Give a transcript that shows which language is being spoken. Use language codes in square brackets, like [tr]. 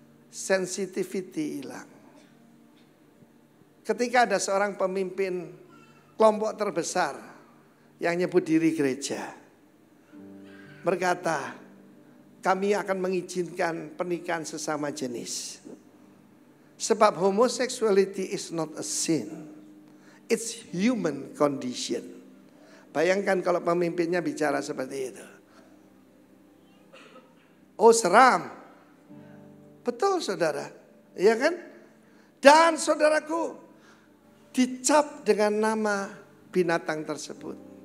[id] Sensitivity hilang. Ketika ada seorang pemimpin kelompok terbesar yang nyebut diri gereja, berkata, kami akan mengizinkan pernikahan sesama jenis. Sebab [en] homosexuality is not a sin. It's human condition. [id] Bayangkan kalau pemimpinnya bicara seperti itu. Oh seram. Betul saudara. Iya kan? Dan saudaraku dicap dengan nama binatang tersebut.